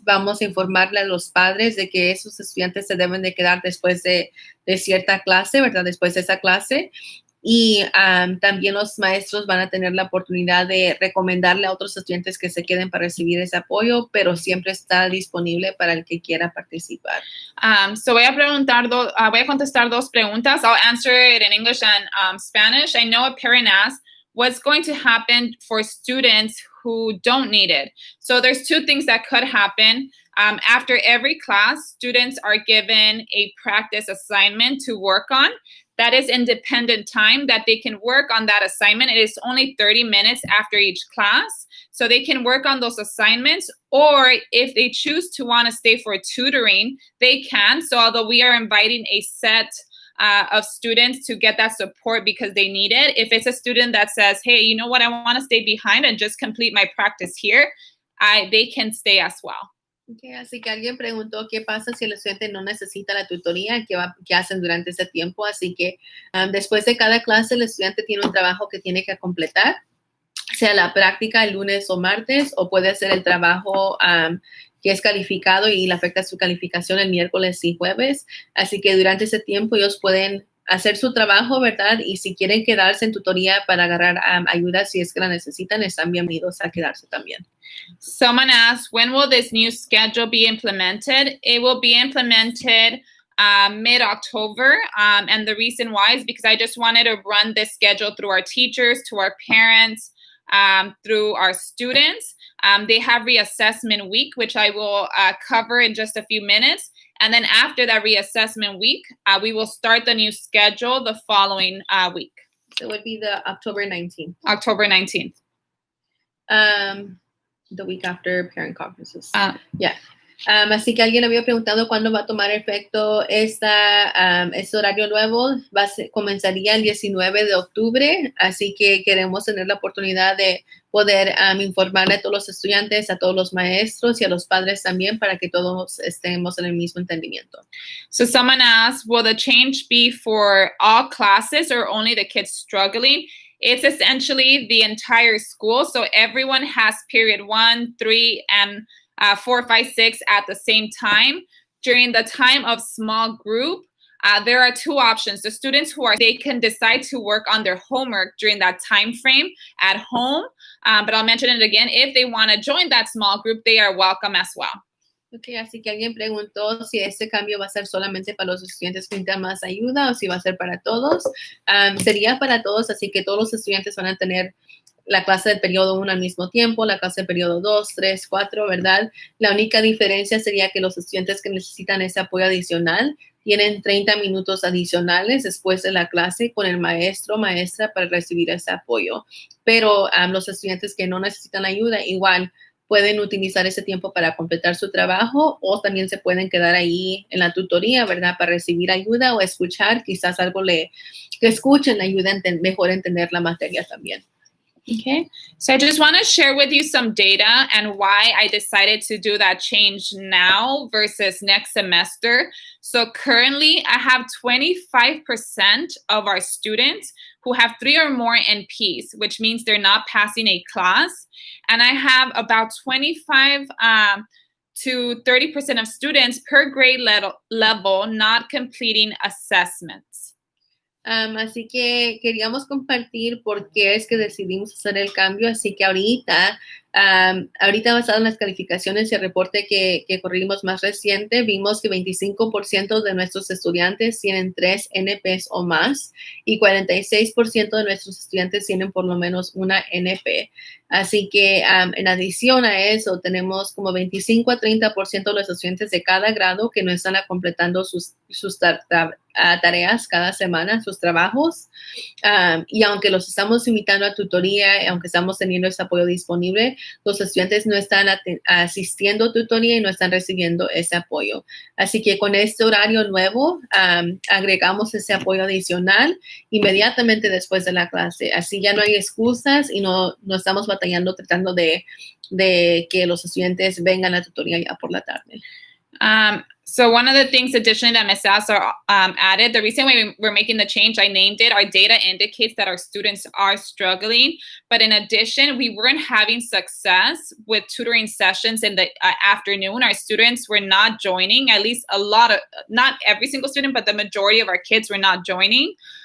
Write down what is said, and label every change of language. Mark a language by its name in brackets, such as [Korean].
[Spanish] Vamos a informarle a los padres de que esos estudiantes se deben de quedar después de cierta clase, ¿verdad? Después de esa clase. Y también los maestros van a tener la oportunidad de recomendarle a otros estudiantes que se queden para recibir ese apoyo, pero siempre está disponible para el que quiera participar. So voy a contestar 2 preguntas. [English] I'll answer it in English and Spanish. I know a parent asked, what's going to happen for students who don't need it? So there's 2 things that could happen. After every class, students are given a practice assignment to work on. That is independent time that they can work on that assignment. It is only 30 minutes after each class. So they can work on those assignments, or if they choose to want to stay for tutoring, they can. So although we are inviting a set of students to get that support because they need it, if it's a student that says, hey, you know what, I want to stay behind and just complete my practice here, they can stay as well. [Spanish] Okay, así que alguien preguntó qué pasa si el estudiante no necesita la tutoría, qué hacen durante ese tiempo. Así que después de cada clase el estudiante tiene un trabajo que tiene que completar, sea la práctica el lunes o martes, o puede hacer el trabajo que es calificado y le afecta su calificación el miércoles y jueves. Así que durante ese tiempo ellos pueden hacer su trabajo, ¿verdad? Y si quieren quedarse en tutoría para agarrar ayuda si es que la necesitan, están bienvenidos a quedarse también. [English] Someone asked, when will this new schedule be implemented? It will be implemented mid-October. And the reason why is because I just wanted to run this schedule through our teachers, to our parents, through our students. They have reassessment week, which I will cover in just a few minutes. And then after that reassessment week, we will start the new schedule the following week. So it would be the October 19th. October 19th. The week after parent conferences. Yeah. [Spanish] Así que alguien había preguntado cuándo va a tomar efecto este horario nuevo. Comenzaría el 19 de octubre, así que queremos tener la oportunidad de poder informarle a todos los estudiantes, a todos los maestros y a los padres también para que todos estemos en el mismo entendimiento. [English] So someone asked, will the change be for all classes or only the kids struggling? It's essentially the entire school. So everyone has period 1, 3, and 4, 5, 6 at the same time. During the time of small group, there are two options. The students they can decide to work on their homework during that time frame at home. But I'll mention it again. If they want to join that small group, they are welcome as well. [Spanish] Okay, así que alguien preguntó si este cambio va a ser solamente para los estudiantes que necesitan más ayuda o si va a ser para todos. Sería para todos, así que todos los estudiantes van a tener la clase del periodo 1 al mismo tiempo, la clase del periodo 2, 3, 4, ¿verdad? La única diferencia sería que los estudiantes que necesitan ese apoyo adicional tienen 30 minutos adicionales después de la clase con el maestro o maestra para recibir ese apoyo. Pero los estudiantes que no necesitan ayuda, igual, pueden utilizar ese tiempo para completar su trabajo o también se pueden quedar ahí en la tutoría, ¿verdad? Para recibir ayuda o escuchar, quizás algo que escuchen le ayuda a mejor entender la materia también. [English] Okay, so I just want to share with you some data and why I decided to do that change now versus next semester. So currently, I have 25% of our students who have 3 or more NPs, which means they're not passing a class. And I have about 25 to 30% of students per grade level not completing assessments. [Spanish] Así que queríamos compartir por qué es que decidimos hacer el cambio. Así que ahorita basado en las calificaciones y el reporte que corrimos más reciente, vimos que 25% de nuestros estudiantes tienen 3 NPs o más y 46% de nuestros estudiantes tienen por lo menos una NP. Así que en adición a eso, tenemos como 25 a 30% de los estudiantes de cada grado que no están completando sus tareas cada semana, sus trabajos. Y aunque los estamos invitando a tutoría, aunque estamos teniendo ese apoyo disponible, los estudiantes no están asistiendo a tutoría y no están recibiendo ese apoyo. Así que con este horario nuevo, agregamos ese apoyo adicional inmediatamente después de la clase. Así ya no hay excusas y no estamos batallando tratando de que los estudiantes vengan a tutoría ya por la tarde. [English] So one of the things additionally that Ms. Sasser added, the reason why we're making the change, I named it, our data indicates that our students are struggling. But in addition, we weren't having success with tutoring sessions in the afternoon. Our students were not joining, at least not every single student, but the majority of our kids were not joining.